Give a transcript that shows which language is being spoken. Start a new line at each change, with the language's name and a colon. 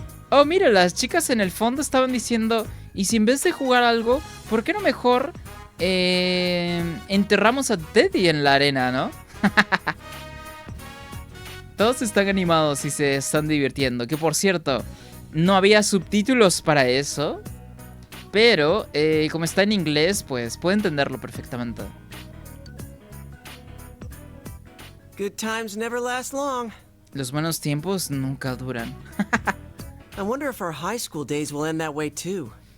Spanish: Oh, mira, las chicas en el fondo estaban diciendo, ¿y si en vez de jugar algo, por qué no mejor enterramos a Teddy en la arena, ¿no? Todos están animados y se están divirtiendo. Que por cierto, no había subtítulos para eso. Pero como está en inglés, pues puedo entenderlo perfectamente.
English: Good times never last long.
Spanish: Los buenos tiempos nunca duran.
English: I wonder if our high school days will end that way too.